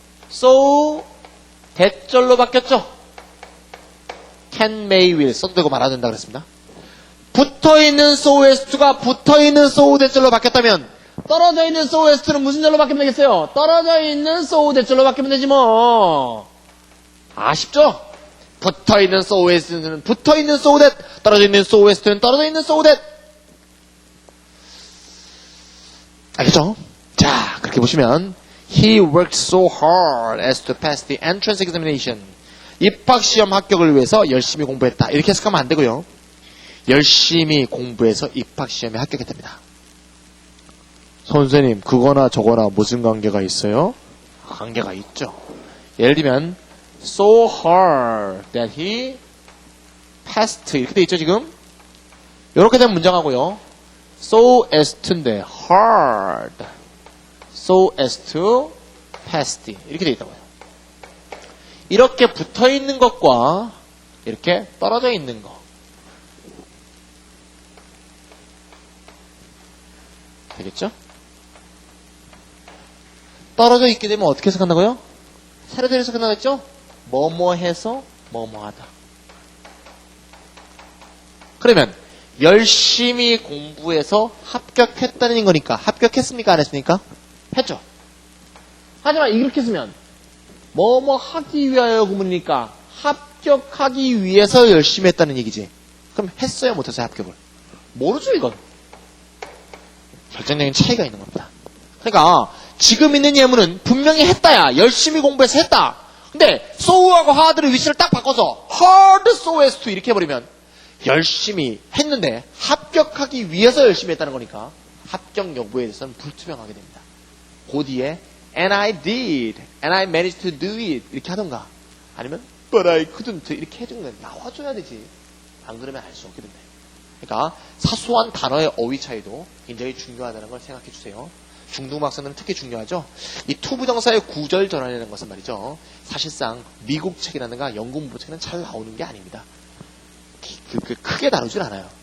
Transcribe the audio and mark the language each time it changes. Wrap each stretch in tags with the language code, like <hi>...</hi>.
<ko>so 대절로 바뀌었죠. can, may, will 써도 되고 말아도 된다 그랬습니다. 붙어있는 so as to가 붙어있는 so 대절로 바뀌었다면 떨어져 있는 so as to는 무슨 절로 바뀌면 되겠어요? 떨어져 있는 so 대절로 바뀌면 되지 뭐. 아쉽죠? 붙어있는 so as to는 붙어있는 so that, 떨어져 있는 so as to는 떨어져 있는 so that. 알겠죠? 자, 그렇게 보시면</ko> <en>He worked so hard as to pass the entrance examination.</en> <ko>입학시험 합격을 위해서 열심히 공부했다. 이렇게 해석하면 안 되고요. 열심히 공부해서 입학시험에 합격했답니다. 선생님, 그거나 저거나 무슨 관계가 있어요? 관계가 있죠. 예를 들면</ko> <en>so hard that he passed</en> <ko>이렇게 돼 있죠 지금. 이렇게 된 문장하고요. so as to인데 hard, so as to fast 이렇게 돼 있다고요. 이렇게 붙어 있는 것과 이렇게 떨어져 있는 거 되겠죠? 떨어져 있게 되면 어떻게 해석한다고요? 세로대로 해석한다고 뭐뭐 해서 뭐뭐 하다. 그러면 열심히 공부해서 합격했다는 거니까 합격했습니까? 안 했습니까? 했죠. 하지만 이렇게 쓰면 뭐뭐 하기 위하여 구문이니까 합격하기 위해서 열심히 했다는 얘기지. 그럼 했어요? 못했어요? 합격을? 모르죠 이건. 결정적인 차이가 있는 겁니다. 그러니까 지금 있는 예문은 분명히 했다야. 열심히 공부해서 했다. 근데 so하고 hard를 위치를 딱 바꿔서 hard so as to 이렇게 해버리면 열심히 했는데 합격하기 위해서 열심히 했다는 거니까 합격 여부에 대해서는 불투명하게 됩니다. 그 뒤에</ko> <en>and I did, and I managed to do it</en> <ko>이렇게 하던가 아니면</ko> <en>but I couldn't</en> <ko>이렇게 해주는 건 나와줘야 되지. 안 그러면 알 수 없게 된다. 그러니까 사소한 단어의 어휘 차이도 굉장히 중요하다는 걸 생각해 주세요. 중등부 학생들은 특히 중요하죠. 이 투부정사의 구절 전환이라는 것은 말이죠. 사실상 미국 책이라든가 영국 문법 책은 잘 나오는 게 아닙니다. 크게 다루질 않아요.</ko>